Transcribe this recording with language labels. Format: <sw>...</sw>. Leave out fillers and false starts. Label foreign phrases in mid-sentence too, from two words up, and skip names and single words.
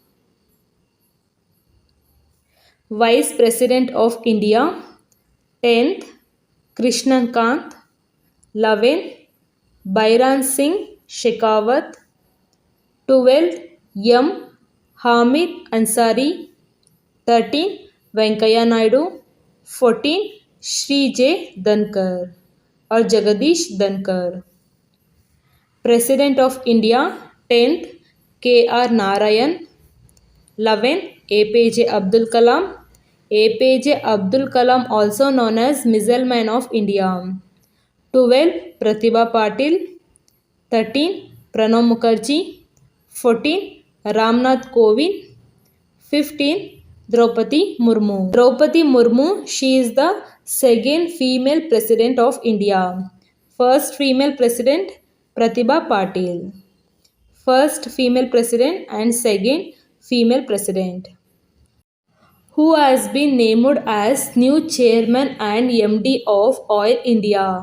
<en>Vice President of India, 10th, Krishnan Kant, 11th, Bairan Singh Shekhawat, 12th, M. Hamid Ansari, 13. Venkaiah Naidu, 14. Shri J. Dhankar or Jagadish Dhankar. President of India, 10th, K. R. Narayan, 11th, APJ Abdul Kalam. APJ Abdul Kalam, also known as Missile Man of India. 12. Pratibha Patil, 13. Pranab Mukherjee, 14. Ramnath Kovind, 15. Draupadi Murmu. Draupadi Murmu, she is the second female president of India. First female president, Pratibha Patil. First female president and second female president. Who has been named as new chairman and MD of Oil India?</en>